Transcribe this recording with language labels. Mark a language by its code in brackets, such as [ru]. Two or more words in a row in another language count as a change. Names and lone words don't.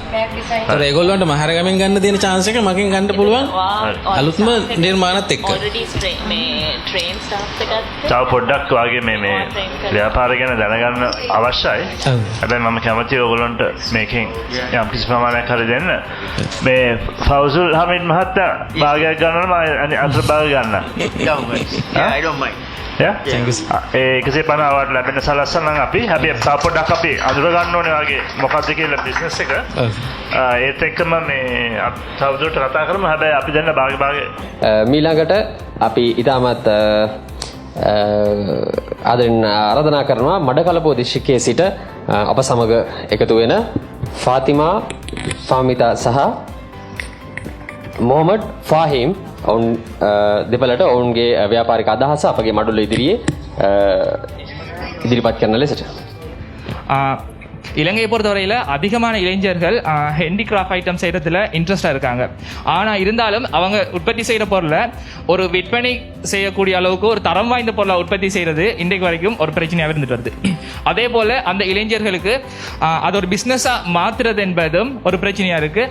[si] ඒතර ඒගොල්ලන්ට මහරගමෙන් ගන්න තියෙන chance එක මගෙන් ගන්න පුළුවන් අලුත්ම නිර්මාණත් එක්ක. තව පොඩ්ඩක් වගේ මේ ව්‍යාපාර ගැන දැනගන්න අවශ්‍යයි. හැබැයි මම කැමතියි ඔයගොල්ලන්ට මේකෙන් යම් කිසි ප්‍රමාණයක් හරි දෙන්න. මේ ෆෞසුල් හමීද් මහත්තයා භාගයක් ගන්නවා නම් අතර භාග ගන්න. [en] I don't mind. Yeah? [si] 150 අවාර්ඩ් ලැබෙන සලස්සන නම් අපි හැබැයි තව පොඩ්ඩක් අපි අඳුර ගන්න ඕනේ වගේ මොකක්ද කියලා බිස්නස් එක. ඒත් එක්කම මේ තවදුරට කතා කරමු. හැබැයි අපි දැන් භාග මීළඟට අපි ඉතාමත් ආරාධනා කරනවා මඩකලපුව දිස්ත්‍රික්කයේ සිට අප සමග එකතු වෙන ෆාතිමා, ෆාමිතා සහ මොහමඩ් ෆාහිම් ඔවුන් දෙපළට ඔවුන්ගේ ව්‍යාපාරික අදහස අපගේ මඩුල්ල ඉදිරියේ ඉදිරිපත් කරන ලෙසට. [ta] இலங்கையை பொறுத்தவரையில் அதிகமான இளைஞர்கள் [en] handicraft item [ta] செய்கிறதுல இன்ட்ரெஸ்டாக இருக்காங்க. ஆனால் இருந்தாலும் அவங்க உற்பத்தி செய்கிற பொருளை ஒரு விற்பனை செய்யக்கூடிய அளவுக்கு ஒரு தரம் வாய்ந்த பொருளை உற்பத்தி செய்கிறது இன்றைக்கு வரைக்கும் ஒரு பிரச்சனையாக இருந்துட்டு வருது. அதே போல் அந்த இளைஞர்களுக்கு அது ஒரு பிஸ்னஸாக மாற்றுறது என்பதும் ஒரு பிரச்சனையாக இருக்குது.